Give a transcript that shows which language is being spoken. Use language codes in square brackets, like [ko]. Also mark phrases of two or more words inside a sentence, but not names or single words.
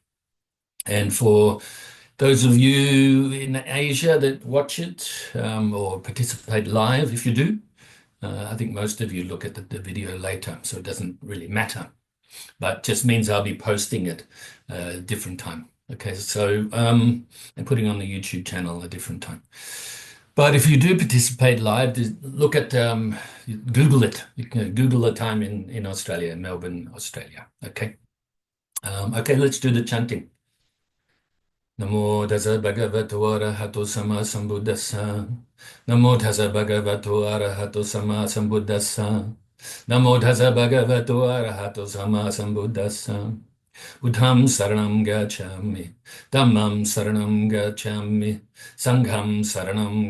[en] And for those of you in Asia that watch it or participate live, if you do, I think most of you look at the video later, so it doesn't really matter, but just means I'll be posting it a different time. Okay, so and putting on the YouTube channel a different time. But if you do participate live, look at Google it. You can Google the time in Australia, Melbourne, Australia. Okay. Okay, let's do the chanting. [pi] Namo Tassa Bhagavato Arahato Samma Sambuddhassa. Namo Tassa Bhagavato Arahato Samma Sambuddhassa. Namo Tassa Bhagavato Arahato Samma Sambuddhassa. Buddham Saranam Gacchami, Dhammam Saranam Gacchami, Sangham Saranam